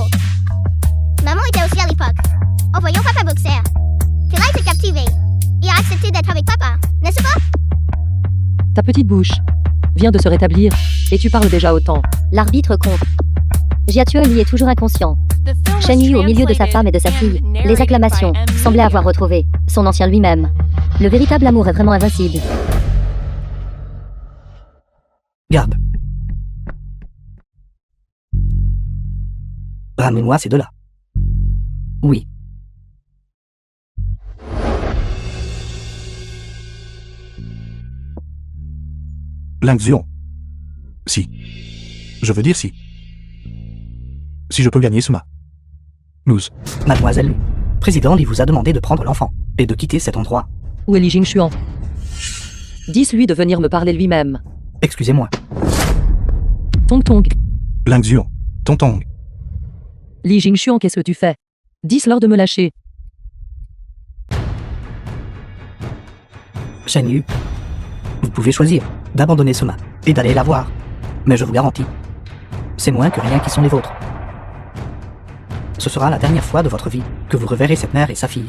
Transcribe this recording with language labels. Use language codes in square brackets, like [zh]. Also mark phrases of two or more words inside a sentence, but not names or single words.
[fr] Maman était aussi à l'époque. En voyant papa boxer, qu'elle a été captivée. Il a accepté d'être avec papa, n'est-ce pas? Ta petite bouche vient de se rétablir et tu parles déjà autant. L'arbitre compte. Jiatu lui est toujours inconscient. [en] The film was [fr] Shen Yu au milieu de sa femme et de sa fille. [en] translated and [fr] Les [en] narrated [fr] acclamations [en] by M. [fr] semblaient avoir retrouvé son ancien lui-même. Le véritable amour est vraiment invincible. Garde. Ramenez-moi ces deux-là. Oui. L'Anxion. Si. Je veux dire si. Si je peux gagner ce match. Nous. Mademoiselle Lu, président Li vous a demandé de prendre l'enfant et de quitter cet endroit. Où est Li Jingxuan? Dis-lui de venir me parler lui-même. Excusez-moi. Tong Tong. L'Anxion. Tontong. Li Jingxuan, qu'est-ce que tu fais? Dis-leur de me lâcher. Shen Yu, vous pouvez choisir d'abandonner ce match et d'aller la voir. Mais je vous garantis, c'est moins que rien qui sont les vôtres. Ce sera la dernière fois de votre vie que vous reverrez cette mère et sa fille.